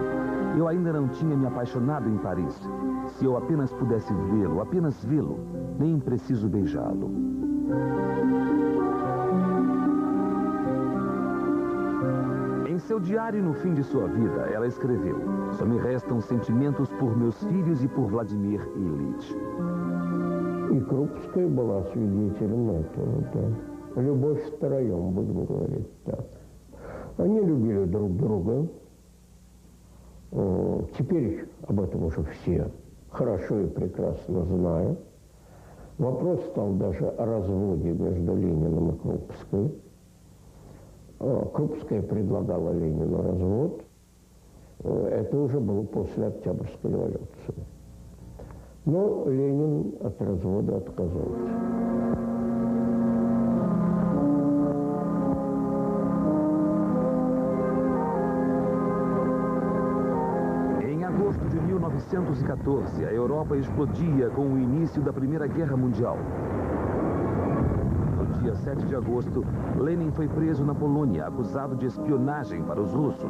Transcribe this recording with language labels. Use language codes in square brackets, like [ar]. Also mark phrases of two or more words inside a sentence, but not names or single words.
[pt] Eu ainda não tinha me apaixonado em Paris. Se eu apenas pudesse vê-lo, apenas vê-lo, nem preciso beijá-lo. Em seu seu diário no fim de sua vida, ela escreveu: "Só me restam sentimentos por meus filhos e por Vladimir Ilyich". [ru] И Крупская была свидетелем этого, да. Любовь втроем, будем говорить так. Они любили друг друга. Теперь об этом уже все хорошо и прекрасно знают. Вопрос стал даже о разводе между Лениным и Крупской. Крупская предлагала Ленину развод. Это уже было после Октябрьской революции. Но Ленин от развода отказался. [pt] Em agosto de 1914, a Europa explodia com o início da Primeira Guerra Mundial. No dia 7 de agosto, Lenin foi preso na Polônia, acusado de espionagem para os russos.